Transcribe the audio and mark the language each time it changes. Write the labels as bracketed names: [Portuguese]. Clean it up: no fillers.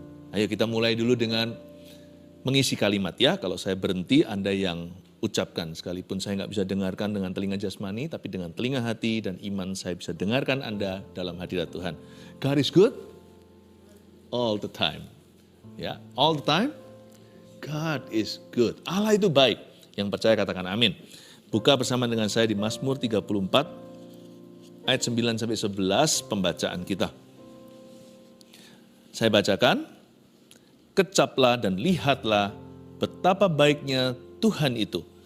[Indonesian] Ayo kita mulai dulu dengan mengisi kalimat ya. Kalau saya berhenti, Anda yang ucapkan. Sekalipun saya nggak bisa dengarkan dengan telinga jasmani, tapi dengan telinga hati dan iman saya bisa dengarkan Anda dalam hadirat Tuhan. [English] God is good all the time. Ya, all the time, God is good. [Indonesian] Allah itu baik. Yang percaya katakan amin. Buka bersama dengan saya di Mazmur 34 ayat 9-11 pembacaan kita. Saya bacakan, kecaplah dan lihatlah betapa baiknya Tuhan itu.